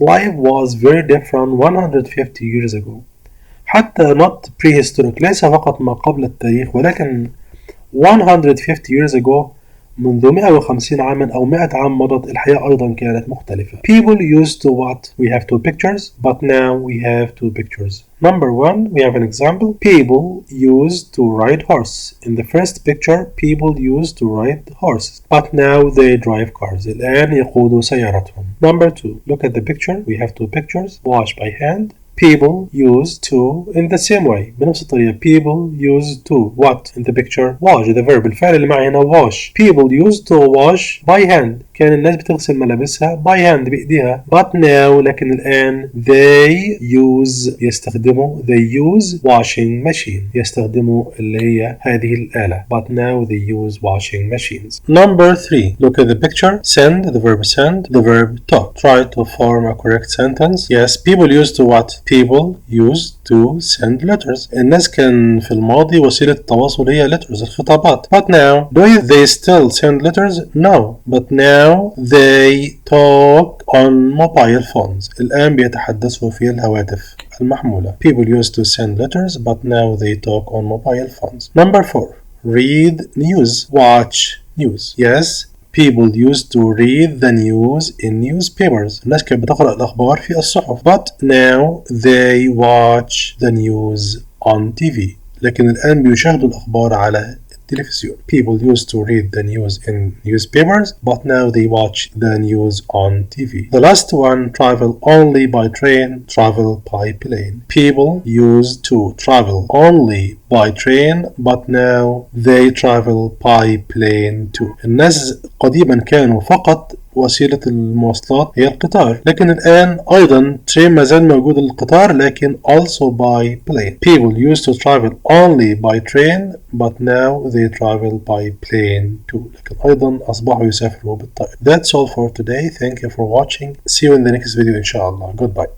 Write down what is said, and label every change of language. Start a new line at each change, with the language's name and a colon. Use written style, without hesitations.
English: Life was very different 150 years ago.
Arabic: حتى
English: not prehistoric
Arabic: ليس فقط ما قبل التاريخ ولكن
English: 150 years ago
Arabic: منذ 150 عاما أو 100 عام مضت الحياة أيضا كانت مختلفة.
English: People used to what? We have two pictures but now we have two pictures. Number 1 we have an example. People used to ride horse. In the first picture people used to ride horses but now they drive cars.
Arabic: الآن يقودوا سيارتهم.
English: Number 2 look at the picture. We have two pictures. Wash by hand. People used to in the same way
Arabic: بنفس الطريقة.
English: People used to what in the picture? Wash the verb
Arabic: الفعل اللي معي هنا
English: wash. People used to wash by hand.
Arabic: كان الناس بتغسل ملابسها
English: by hand
Arabic: بإيديها.
English: But now
Arabic: لكن الآن
English: they use
Arabic: يستخدموا
English: they use washing machine
Arabic: يستخدموا اللي هي هذه الآلة.
English: But now they use washing machines. Number 3 look at the picture. Send the verb send the verb talk. Try to form a correct sentence. Yes, people used to what? People used to send letters.
Arabic: الناس كان في الماضي وسيلة التواصل هي letters الخطابات.
English: But now do they still send letters? No. But now they talk on mobile phones.
Arabic: الآن بيتحدثوا في الهواتف المحمولة.
English: People used to send letters but now they talk on mobile phones. Number 4 read news. Watch news. Yes, people used to read the news in newspapers.
Arabic: الناس كانت بتقرأ الأخبار في الصحف.
English: But now they watch the news on TV.
Arabic: لكن الآن بيشاهدوا الأخبار على التلفزيون.
English: People used to read the news in newspapers, but now they watch the news on TV. The last one, travel only by train, travel by plane. People used to travel only by train, but now they travel by plane too.
Arabic: الناس قديما كانوا فقط وسيلة المواصلات هي القطار، لكن الآن أيضا train ما زال موجود القطار لكن
English: also by plane. People used to travel only by train but now they travel by plane too.
Arabic: لكن أيضا أصبحوا يسافروا بالطائرة.
English: That's all for today. Thank you for watching. See you in the next video إن شاء الله. Goodbye.